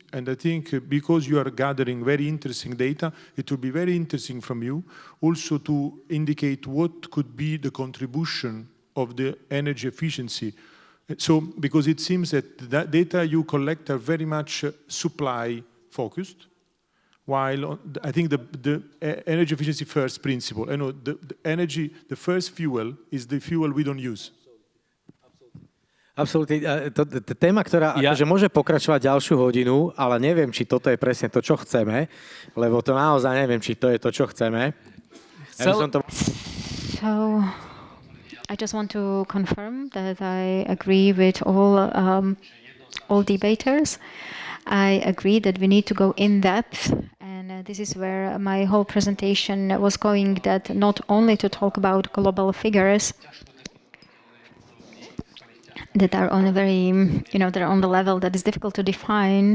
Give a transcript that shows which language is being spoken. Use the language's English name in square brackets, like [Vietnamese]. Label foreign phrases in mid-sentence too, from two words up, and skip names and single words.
[English] And I think because you are gathering very interesting data, it will be very interesting from you also to indicate what could be the contribution of the energy efficiency. So, because it seems that the data you collect are very much supply focused, while I think the energy efficiency first principle, you know, the first fuel is the fuel we don't use. [Slovak] Absolútne. To téma, ktorá akože môže pokračovať ďalšiu hodinu, ale neviem, či toto je presne to, čo chceme, lebo to naozaj neviem, či to je to, čo chceme. [English] So, I just want to confirm that I agree with all debaters. I agree that we need to go in depth, and this is where my whole presentation was going, that not only to talk about global figures, that are on a very, you know, they're on the level that is difficult to define.